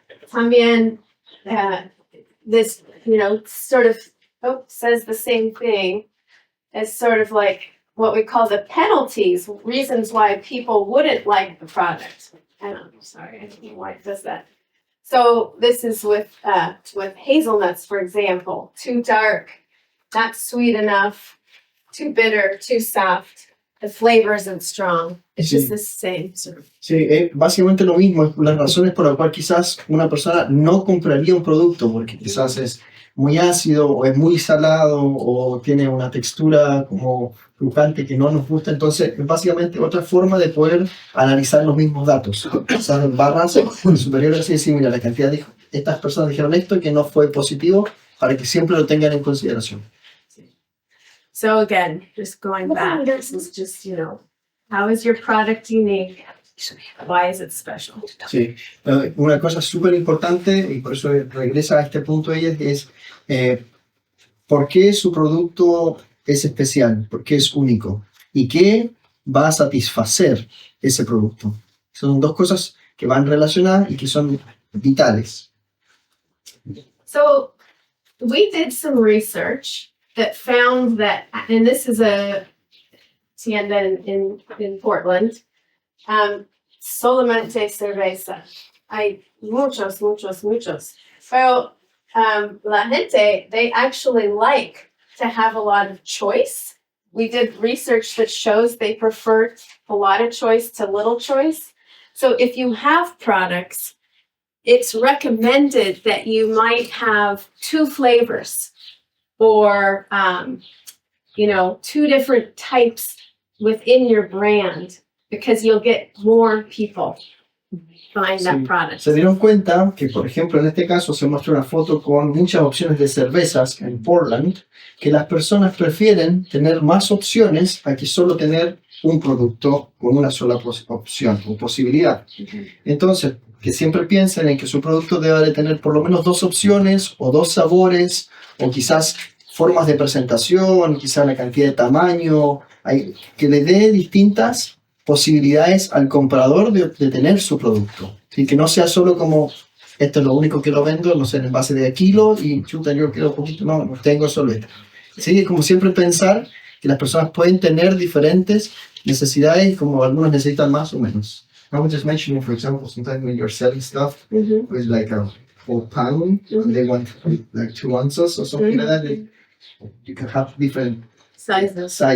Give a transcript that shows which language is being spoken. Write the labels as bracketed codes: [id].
[es] También, [en] this, sort of says the same thing as sort of like what we call the penalties, reasons why people wouldn't like the product. Sorry, I don't know why it does that. So this is with hazelnuts, for example. Too dark, not sweet enough, too bitter, too soft. The flavor isn't strong. It's just the same sort of. [es] Sí, es básicamente lo mismo. Las razones por las cuales quizás una persona no compraría un producto, porque quizás es muy ácido, o es muy salado, o tiene una textura como crujante que no nos gusta. Entonces, es básicamente otra forma de poder analizar los mismos datos. Esas barras superiores y decir, mira, la cantidad de estas personas dijeron esto y que no fue positivo, para que siempre lo tengan en consideración. [en] So again, just going back, this is just, how is your product unique? Why is it special? [es] Sí, una cosa súper importante, y por eso regresa a este punto ella, es ¿por qué su producto es especial? ¿Por qué es único? ¿Y qué va a satisfacer ese producto? Son dos cosas que van relacionadas y que son vitales. [en] So we did some research that found that, and this is a tienda in Portland, [es] solamente cerveza. Hay muchos. Pero la gente, [en] they actually like to have a lot of choice. We did research that shows they prefer a lot of choice to little choice. So if you have products, it's recommended that you might have 2 flavors or, 2 different types within your brand, because you'll get more people buying that product. [es] Se dieron cuenta que, por ejemplo, en este caso se muestra una foto con muchas opciones de cervezas en Portland, que las personas prefieren tener más opciones a que solo tener un producto con una sola opción o posibilidad. Entonces, que siempre piensen en que su producto debe de tener por lo menos 2 opciones o 2 sabores, o quizás formas de presentación, quizás la cantidad de tamaño, que le dé distintas posibilidades al comprador de tener su producto. ¿Sí? Que no sea solo como, esto es lo único que lo vendo, no sé, en base de kilo, y chuta, yo quiero un poquito, no tengo solo esto. ¿Sí? Como siempre pensar que las personas pueden tener diferentes necesidades, como algunos necesitan más o menos. [en] I was just mentioning, for example, sometimes when you're selling stuff with like a whole pound, they want like 2 ounces or something like that. You can have different sizes.